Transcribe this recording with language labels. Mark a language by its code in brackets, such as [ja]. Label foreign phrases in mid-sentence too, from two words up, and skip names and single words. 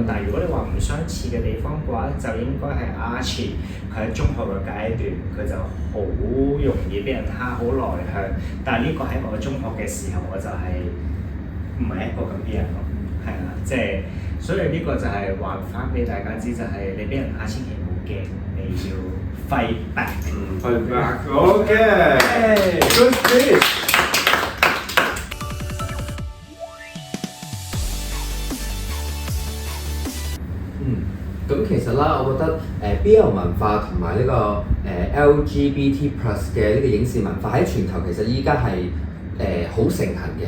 [yue] 但係如果你話唔相似嘅地方嘅話，就應該係 Archie 佢喺中學嘅階段，佢就好容易俾人蝦，好內向。但係呢個喺我中學嘅時候，我就係唔係一個咁嘅人咯。係啦，即係所以呢個就係話翻俾大家知，就係你俾人蝦千祈唔好驚，你要 [en] fight back。 fight back。OK。Good speech。 [yue] 咁其實啦，我覺得BL 文化同埋呢個LGBT+ 嘅呢個影視文化喺全球其實依家係好盛行嘅。